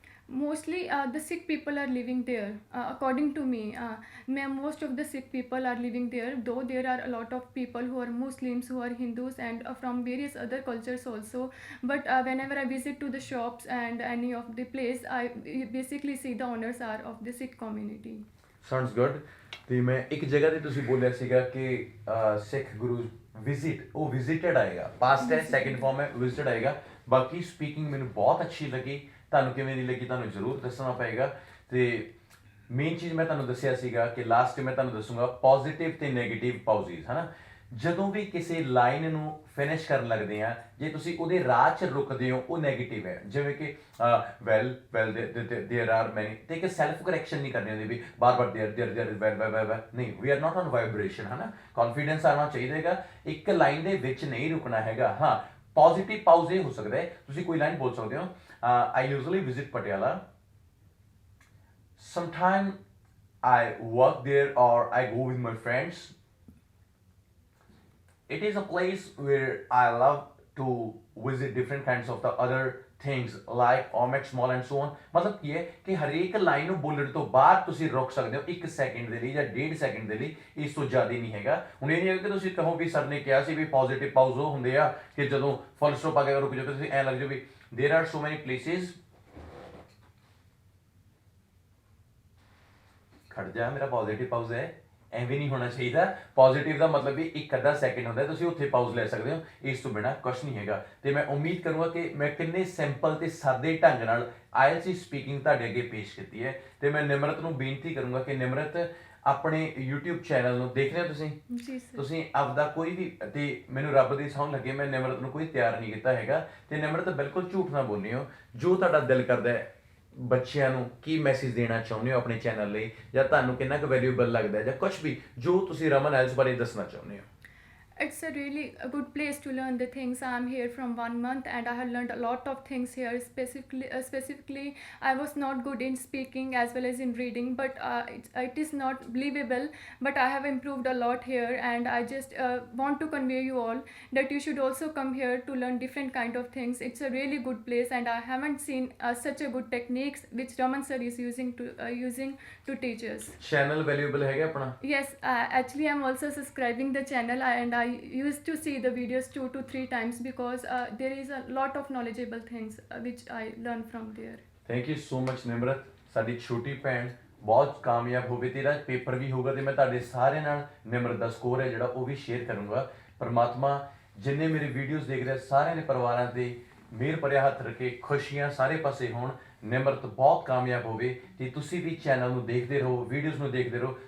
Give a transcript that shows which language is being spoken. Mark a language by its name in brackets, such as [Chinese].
[English] Mostly the Sikh people are living there, according to me. Most of the Sikh people are living there, though there are a lot of people who are Muslims, who are Hindus, and from various other cultures also. But whenever I visit to the shops and any of the place, I basically see the owners are of the Sikh community. Sounds good. [Punjabi] ਤੇ ਮੈਂ ਇੱਕ ਜਗ੍ਹਾ ਤੇ ਤੁਸੀਂ ਬੋਲਿਆ ਸੀਗਾ ਕਿ ਸਿੱਖ ਗੁਰੂ visit, ਉਹ ਵਿਜ਼ਿਟਡ ਆਏਗਾ, ਪਾਸਟ ਹੈ, ਸੈਕਿੰਡ ਫਾਰਮ ਹੈ, ਵਿਜ਼ਿਟਡ ਆਏਗਾ। ਬਾਕੀ ਸਪੀਕਿੰਗ ਮੈਨੂੰ ਬਹੁਤ ਅੱਛੀ ਲੱਗੀ, ਤੁਹਾਨੂੰ ਕਿਵੇਂ ਦੀ ਲੱਗੀ ਤੁਹਾਨੂੰ ਜ਼ਰੂਰ ਦੱਸਣਾ ਪਏਗਾ। ਤੇ ਮੇਨ ਚੀਜ਼ ਮੈਂ ਤੁਹਾਨੂੰ ਦੱਸਿਆ ਸੀਗਾ ਕਿ ਲਾਸਟ ਮੈਂ ਤੁਹਾਨੂੰ ਦੱਸੂਗਾ ਪੋਜ਼ਿਟਿਵ ਤੇ ਨੈਗੇਟਿਵ ਪਾਊਜ਼ਿਸ, ਹੈ ਨਾ? ਜਦੋਂ ਵੀ ਕਿਸੇ ਲਾਈਨ ਨੂੰ ਫਿਨਿਸ਼ ਕਰਨ ਲੱਗਦੇ ਆ, ਜੇ ਤੁਸੀਂ ਉਹਦੇ ਰਾਹ 'ਚ ਰੁਕਦੇ ਹੋ ਉਹ ਨੈਗੇਟਿਵ ਹੈ। ਜਿਵੇਂ ਕਿ [English] well there are many, [Punjabi] ਤੇ ਇੱਕ ਸੈਲਫ ਕਰੈਕਸ਼ਨ ਨਹੀਂ ਕਰਨੀ ਹੁੰਦੀ ਵੀ ਬਾਰ-ਬਾਰ ਦੇਅਰ ਵੈਲ ਨਹੀਂ, [English] we are not on vibration, [Punjabi] ਹੈ ਨਾ? ਕੌਨਫੀਡੈਂਸ ਆਉਣਾ ਚਾਹੀਦਾ ਹੈਗਾ, ਇੱਕ ਲਾਈਨ ਦੇ ਵਿੱਚ ਨਹੀਂ ਰੁਕਣਾ ਹੈਗਾ। ਹਾਂ, ਪੋਜ਼ਿਟਿਵ ਪਾਊਜ਼ ਇਹ ਹੋ ਸਕਦਾ ਹੈ, ਤੁਸੀਂ ਕੋਈ ਲਾਈਨ ਬੋਲ ਸਕਦੇ ਹੋ, [English] I usually visit Patiala, sometime I work there or I go with my friends. It is a place where I love to visit different kinds of the other things like Omex Mall and so on. [Punjabi] मतलब ਕੀ ਹੈ ਕਿ ਹਰੇਕ line ਨੂੰ ਬੋਲਣ ਤੋਂ ਬਾਅਦ ਤੁਸੀਂ ਰੁਕ ਸਕਦੇ ਹੋ 1 ਸੈਕਿੰਡ ਦੇ ਲਈ ਜਾਂ 1.5 ਸੈਕਿੰਡ ਦੇ ਲਈ, ਇਸ ਤੋਂ ਜ਼ਿਆਦਾ ਨਹੀਂ ਹੈਗਾ। ਹੁਣ ਇਹ ਨਹੀਂ ਹੈ ਕਿ ਤੁਸੀਂ ਕਹੋ ਵੀ ਸਰ ਨੇ ਕਿਹਾ ਸੀ ਵੀ ਪੋਜ਼ਿਟਿਵ ਪਾਊਜ਼ ਉਹ ਹੁੰਦੇ ਆ ਕਿ ਜਦੋਂ ਫੁੱਲ ਸਟਾਪ ਆ ਕੇ ਰੁਕ ਜਾਓ, ਤੁਸੀਂ ਐਂ ਲੱਗ ਜਾਓ ਵੀ [English] there are so many places। [Punjabi] ਖੜ ਜਾ, ਮੇਰਾ ਪੋਜ਼ਿਟਿਵ ਪਾਊਜ਼ ਹੈ, ਐਵੇਂ ਨਹੀਂ ਹੋਣਾ ਚਾਹੀਦਾ। ਪੋਜ਼ਿਟਿਵ ਦਾ ਮਤਲਬ ਵੀ 1-ਅੱਧਾ ਸੈਕਿੰਡ ਹੁੰਦਾ, ਤੁਸੀਂ ਉੱਥੇ ਪਾਊਜ਼ ਲੈ ਸਕਦੇ ਹੋ, ਇਸ ਤੋਂ ਬਿਨਾਂ ਕੁਛ ਨਹੀਂ ਹੈਗਾ। ਤੇ ਮੈਂ ਉਮੀਦ ਕਰੂੰਗਾ ਕਿ ਮੈਂ ਕਿੰਨੇ ਸਿੰਪਲ ਤੇ ਸਾਦੇ ਢੰਗ ਨਾਲ ਆਇਲਸ ਦੀ ਸਪੀਕਿੰਗ ਤੁਹਾਡੇ ਅੱਗੇ ਪੇਸ਼ ਕੀਤੀ ਹੈ। ਤੇ ਮੈਂ ਨਿਮਰਤ ਨੂੰ ਬੇਨਤੀ ਕਰੂੰਗਾ ਕਿ ਨਿਮਰਤ ਆਪਣੇ YouTube ਚੈਨਲ ਨੂੰ ਦੇਖ ਰਹੇ ਹੋ ਤੁਸੀਂ? ਜੀ ਸਰ। ਤੁਸੀਂ ਆਪਦਾ ਕੋਈ ਵੀ ਤੇ ਮੈਨੂੰ ਰੱਬ ਦੀ ਸਹੁੰ ਲੱਗੇ ਮੈਂ ਨਿਮਰਤ ਨੂੰ ਕੋਈ ਤਿਆਰ ਨਹੀਂ ਕੀਤਾ ਹੈਗਾ ਤੇ ਨਿਮਰਤ ਬਿਲਕੁਲ ਝੂਠ ਨਾ ਬੋਲਿਓ। ਜੋ ਤੁਹਾਡਾ ਦਿਲ ਕਰਦਾ ਹੈ ਬੱਚਿਆਂ ਨੂੰ ਕੀ ਮੈਸੇਜ ਦੇਣਾ ਚਾਹੁੰਦੇ ਹੋ ਆਪਣੇ ਚੈਨਲ ਲਈ, ਜਾਂ ਤੁਹਾਨੂੰ ਕਿੰਨਾ ਕੁ ਵੈਲਿਊਬਲ ਲੱਗਦਾ ਹੈ, ਜਾਂ ਕੁਝ ਵੀ ਜੋ ਤੁਸੀਂ ਰਮਨ ਐਲਸ ਬਾਰੇ ਦੱਸਣਾ ਚਾਹੁੰਦੇ ਹੋ। [English] It's a really a good place to learn the things. I'm here from 1 month and I have learned a lot of things here. Specifically, I was not good in speaking as well as in reading, but it is not believable. But I have improved a lot here, and I just want to convey you all that you should also come here to learn different kind of things. It's a really good place, and I haven't seen such a good techniques which Raman sir is using to teach us. [Punjabi] Channel valuable ਹੈਗਾ ਆਪਣਾ? [English] Yes, actually, I'm also subscribing the channel, and I used to see the videos 2 to 3 times because there is a lot of knowledgeable things which I learned from there. Thank you so much Nimrat. [Punjabi] ਸਾਡੀ ਛੋਟੀ ਭੈਣ ਬਹੁਤ ਕਾਮਯਾਬ ਹੋਵੇ, ਤੇਰਾ paper ਵੀ ਹੋਊਗਾ ਤੇ ਮੈਂ ਤੁਹਾਡੇ ਸਾਰਿਆਂ ਨਾਲ ਨਿਮਰਤ ਦਾ ਸਕੋਰ ਹੈ ਜਿਹੜਾ ਉਹ ਵੀ ਸ਼ੇਅਰ ਕਰੂੰਗਾ। ਪਰਮਾਤਮਾ ਜਿੰਨੇ ਮੇਰੇ ਵੀਡੀਓਜ਼ ਦੇਖ ਰਹੇ ਸਾਰਿਆਂ ਦੇ ਪਰਿਵਾਰਾਂ ਤੇ ਮਿਹਰ ਭਰਿਆ ਹੱਥ ਰੱਖੇ, ਖੁਸ਼ੀਆਂ ਸਾਰੇ ਪਾਸੇ ਹੋਣ, ਨਿਮਰਤ ਬਹੁਤ ਕਾਮਯਾਬ ਹੋਵੇ ਤੇ ਤੁਸੀਂ ਵੀ ਚੈਨਲ ਨੂੰ ਦੇਖਦੇ ਰਹੋ, ਵੀਡੀਓਜ਼ ਨੂੰ ਦੇਖਦੇ ਰਹੋ।